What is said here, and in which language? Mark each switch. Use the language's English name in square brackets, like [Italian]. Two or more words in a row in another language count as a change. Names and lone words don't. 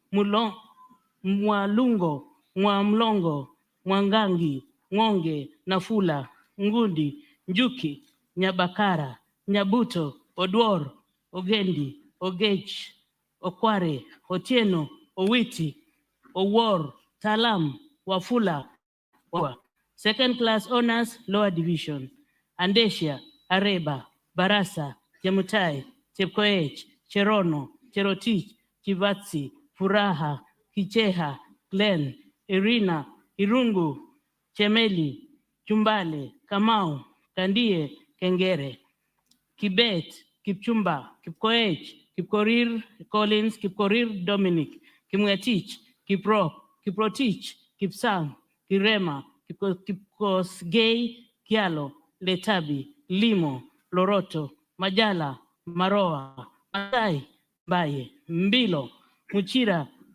[English] Mwalungo, Mwamlongo, Mwangangi, Ngonge, Nafula, Ngundi, Njuki, Nyabakara, Nyabuto, Odwor, Ogendi, Ogech, Okware, Otieno, Owiti, Owor, Talam, Wafula, Wawa. Second class honors, lower division, Andesia, Areba, Barasa, Chemutai, Chepkoech, Cherono, Cherotich, Chivatsi, Furaha, Kicheha, Glen, Irina, Irungu, Chemeli, Chumbale, Kamau, Kandie, Kengere, Kibet, Kipchumba, Kipkoech, Kipkorir Collins, Kipkorir Dominic, Kimwetich, Kiprop, Kiprotich, Kipsang, Kirema, Kipkosgei, Kialo, Letabi, Limo, Loroto, Majala, Maroa, Masai, Baye, Mbilo, Muchira,